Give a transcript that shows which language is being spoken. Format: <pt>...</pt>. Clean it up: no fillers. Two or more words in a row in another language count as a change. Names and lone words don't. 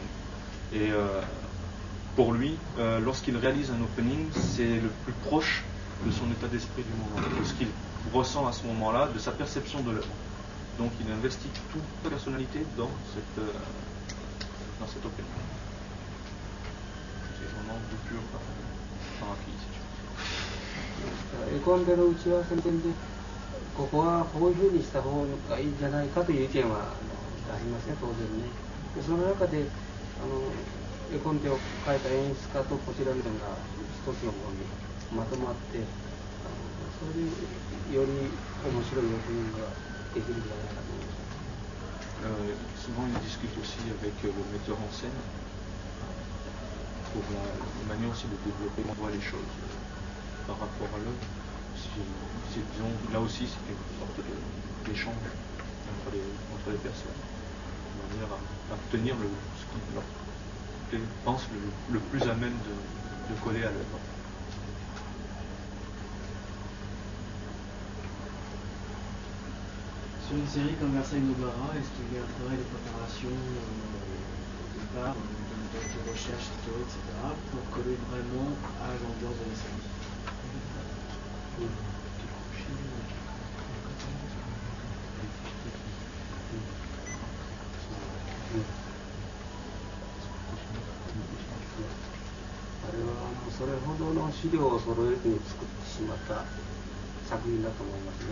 <fr>Et pour lui, lorsqu'il réalise un opening, c'est le plus proche de son état d'esprit du moment, de ce qu'il ressent à ce moment-là, de sa perception de l'œuvre. Donc il investit toute sa personnalité dans cet opening. C'est vraiment du pur parapluie, si tu veux.</fr> <ja>絵コンテの打ち合わせの点で、ここはこういうふうにした方がいいんじゃないかという意見はありますね、当然ね。でその中で絵コンテを書いた演出家とこちらのが一つのものにまとまって、それでより面白いオープニングができるんじゃないかと思います。</ja> <fr>Souvent il discute aussi avec le metteur en scène pour la manière aussi de développer on voit les choses par rapport à l'œuvre. Disons, là aussi c'est une sorte d'échange entre les personnes, de manière à obtenir ce qu'ils pensent le plus à même de coller à l'œuvre. Sur une série comme Versailles Nobara, est-ce qu'il y a un travail de préparation au départ, de recherche historique, etc., pour coller vraiment à l'ambiance de la série?</fr> <ja>あれはそれほどの資料を揃えずに作ってしまった作品だと思いますね。</ja>